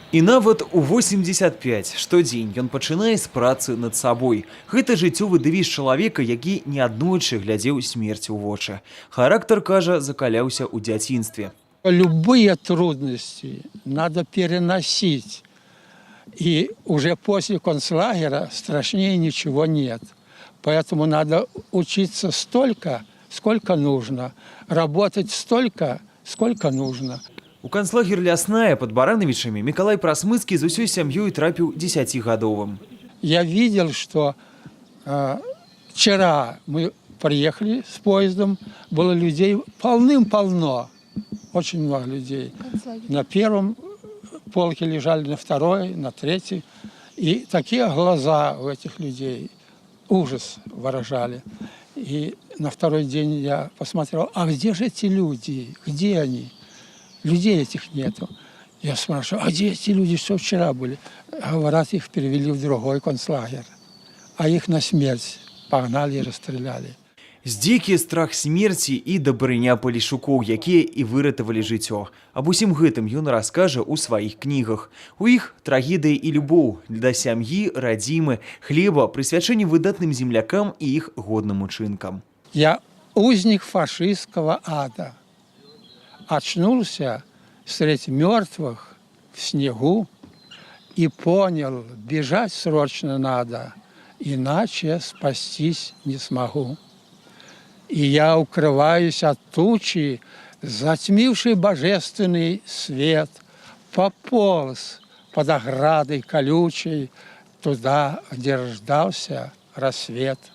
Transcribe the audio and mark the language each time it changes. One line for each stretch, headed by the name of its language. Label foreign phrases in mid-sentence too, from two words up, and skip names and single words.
Belarusian: І нават у 85 штодзень ён пачынае з працы над сабой. Гэта жыццёвы дэвіз чалавека, які неаднойчы глядзеў смерці ў вочы. Характар, кажа, закаляўся ў дзяцінстве.
Russian: Любые трудности надо переносить. И уже после концлагеря страшнее ничего нет. Поэтому надо учиться столько, сколько нужно, работать столько, сколько нужно.
Belarusian: У канцлагер Лясная под Барановичами Миколай Прасмыцкі з усёй сям'ёй трапіў 10-гадовым.
Russian: Я видел, что вчера мы приехали с поездом, было людей полным-полно, очень много людей. На первом полке лежали, на второй, на третьей. И такие глаза у этих людей, ужас выражали. И на второй день я посмотрел, а где же эти люди, где они? Людей этих нету. Я спрашиваю, а где эти люди, что вчера были? Говорят, их перевели в другой концлагерь. А их на смерть погнали и расстреляли.
Belarusian: Здзекі, страх смерці і дабрыня палішукоў, якія і выратавалі жыццё. Аб усім гэтым ён раскажа ў сваіх кнігах. У іх трагедыя і любоў да сям'і, радзімы, хлеба, прысвячэнне выдатным землякам і іх годным учынкам.
Russian: Я узник фашистского ада. Очнулся среди мертвых в снегу и понял, бежать срочно надо, иначе спастись не смогу. И я укрываюсь от тучи, затмивший божественный свет, пополз под оградой колючей туда, где рождался рассвет.